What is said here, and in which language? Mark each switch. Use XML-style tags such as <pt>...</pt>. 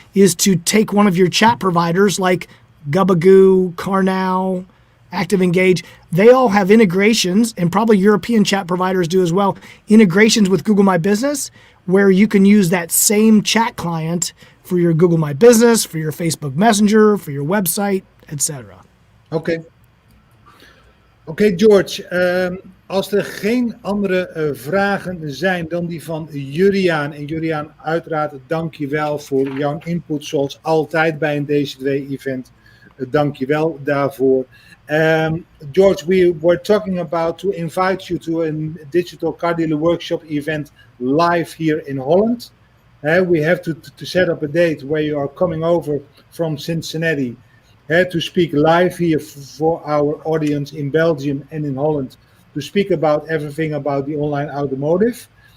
<en>is to take one of your chat providers like Gubagoo, CarNow, ActiveEngage. They all have integrations, and probably European chat providers do as well, integrations with Google My Business, where you can use that same chat client for your Google My Business, for your Facebook Messenger, for your website, etc.</en> <nl>Oké, George. Als er geen andere vragen zijn dan die van Juriaan. En Juriaan, uiteraard dankjewel voor jouw input zoals altijd bij een Deze 2-event. Dankjewel daarvoor.</nl> <en>George, we were talking about to invite you to a digital car dealer workshop event live here in Holland. We have to set up a date where you are coming over from Cincinnati to speak live here for our audience in Belgium and in Holland to speak about everything about the online automotive.</en>